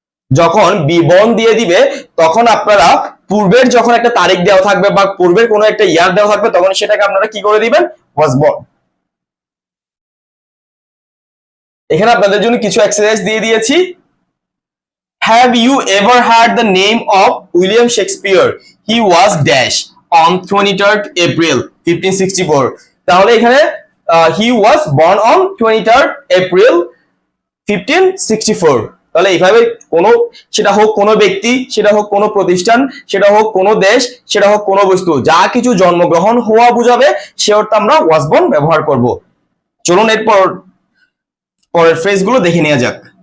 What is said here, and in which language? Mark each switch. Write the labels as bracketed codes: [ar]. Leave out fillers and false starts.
[bn] যখন B born দিয়ে দিবে তখন আপনারা পূর্বের যখন একটা তারিখ দেওয়া থাকবে বা পূর্বের কোনো একটা ইয়ার দেওয়া থাকবে তখন সেটাকে আপনারা কি করে দিবেন? Was born. এখানে আপনাদের জন্য কিছু এক্সারসাইজ দিয়ে দিয়েছি। [en] Have you ever heard the name of William Shakespeare? He was dash on 23rd April 1564. [bn] তাহলে এখানে [en] he was born on 23rd April 1564। [bn] তাহলে এইভাবে কোনো, সেটা হোক কোনো ব্যক্তি, সেটা হোক কোনো প্রতিষ্ঠান, সেটা হোক কোনো দেশ, সেটা হোক কোনো বস্তু, যা কিছু জন্মগ্রহণ হওয়া বোঝাবে সে অর্থে আমরা was born ব্যবহার করব। চলুন এরপর পরের ফ্রেজগুলো দেখে নেওয়া যাক।